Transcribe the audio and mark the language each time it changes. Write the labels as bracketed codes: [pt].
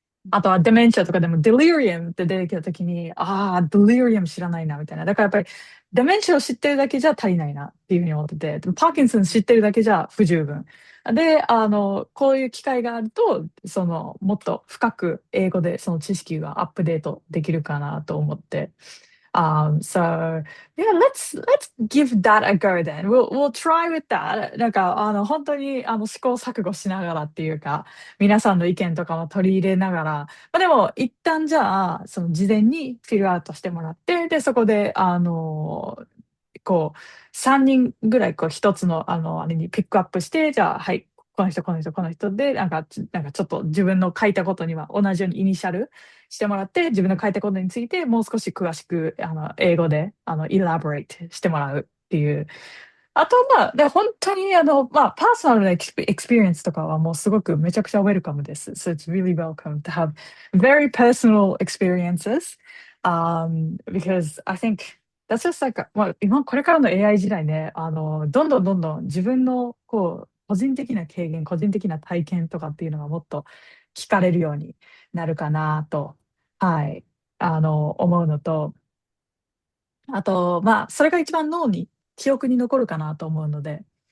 [ja] あとはデメンチャとかでもデリリアムって出てきたときに、デリリアム知らないな、みたいな。だからやっぱり、デメンチャを知ってるだけじゃ足りないなっていうふうに思ってて、でもパーキンソン知ってるだけじゃ不十分。で、こういう機会があると、もっと深く英語でその知識がアップデートできるかなと思って。 [en] So yeah, let's give that a go then. We'll try with that. [ja] なんか本当に試行錯誤しながらっていうか、皆さんの意見とかも取り入れながら、まあでも一旦じゃあその事前にフィルアウトしてもらって、でそこでこう3人ぐらいこう一つのあれにピックアップして、じゃあはい。この人、この人、この人で、なんかちょっと自分の書いたことには同じようにイニシャルしてもらって、自分の書いたことについてもう少し詳しく、英語で、elaborate してもらうっていう。あと、まあ、で、本当に、まあ、パーソナルなエクスペリエンスとかはもうすごくめちゃくちゃウェルカムです。 [en] So it's really welcome to have very personal experiences. Because I think that's just like, [ja] まあ、今、これからの AI 時代ね、どんどんどんどん自分の、こう、個人的な経験、個人的な体験とかっていうのがもっと聞かれるようになるかなと、はい、思うのと、あと、まあ、それが一番脳に、記憶に残るかなと思うので。